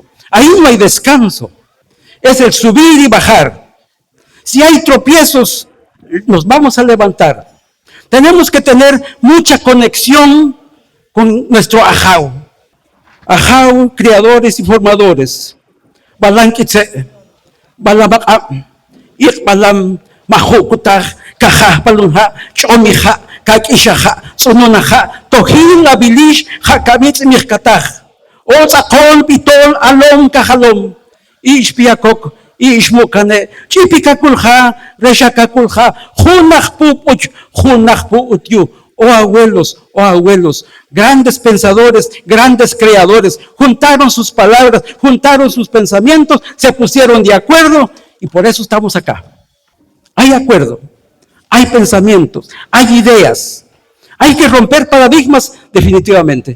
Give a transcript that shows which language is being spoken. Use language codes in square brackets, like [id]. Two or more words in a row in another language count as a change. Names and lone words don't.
[es] Ahí no hay descanso. Es el subir y bajar. Si hay tropiezos, nos vamos a levantar. Tenemos que tener mucha conexión con nuestro ajau. Ajau, creadores y formadores. [quc] Balam kitse, balam balam mahukutaj, kajaj balunja, chomija, kakishaja, sononaja, tojil abilish, jakabitz mirkataj. Otzakol pitol alom kajalom. Ish piakok, ish mukane, chipikakulja, reshakakulja, junaj utyu. [es] Oh abuelos, grandes pensadores, grandes creadores, juntaron sus palabras, juntaron sus pensamientos, se pusieron de acuerdo y por eso estamos acá. Hay acuerdo, hay pensamientos, hay ideas. Hay que romper paradigmas definitivamente.